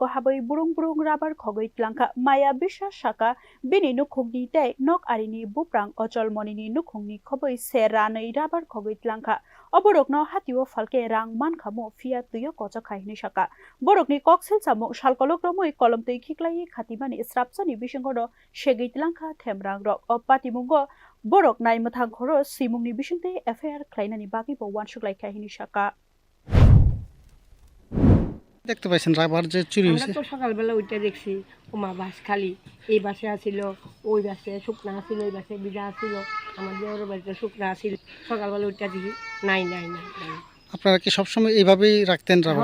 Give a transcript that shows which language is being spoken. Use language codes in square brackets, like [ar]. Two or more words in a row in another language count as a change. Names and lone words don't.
[trp] habai burung burung rabar khogoi tlangkha maya bisa shaka bini nukhungni tei nok arini buprang ochol monini nukhungni khoboi seranai rabar khogoi tlangkha oborokno hatio falke rang mankhamu fia tuyo khokjakha hini shaka borokni koksel sabong salkolok romoi kolomtei khiklai khatimani srapsani bisingono segei tlangkha themrang rok opatimungo borok naimthang khoro simungni bisingte affair khlainani bagi bo wanshuklai kahini shaka [bn] দেখতে পাইছেন রাবার যে চুরি হইছে আমরা তো সকালবেলা উঠে দেখছি ওমা বাস খালি এই বাসে আছিল ওই বাসে শুকনা আছিল ওই বাসে বিজা আছিল আমার দেওর বাড়িতে শুকনা আছিল সকালবেলা উঠে দেখি নাই নাই নাই আপনারা কি সব সময় এইভাবেই রাখতেন রাবার